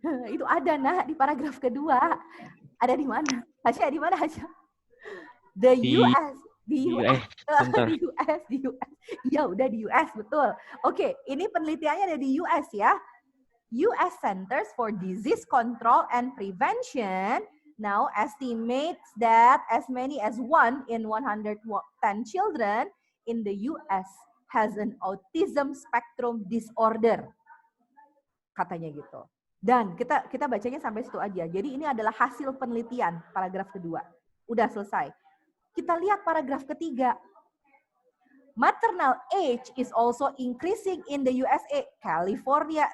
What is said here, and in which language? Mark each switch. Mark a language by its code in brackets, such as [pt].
[id] Itu ada, nah, di paragraf kedua. Ada di mana? Hasya, di mana, Hasya? The US. Di US. Di US. Ya, udah di US, betul. Oke, ini penelitiannya ada di US ya. [en] US Centers for Disease Control and Prevention now estimates that as many as 1 in 110 children in the US has an autism spectrum disorder. [id] Katanya gitu. Dan kita bacanya sampai situ aja. Jadi ini adalah hasil penelitian paragraf kedua. Udah selesai. Kita lihat paragraf ketiga. [en] Maternal age is also increasing in the USA, California.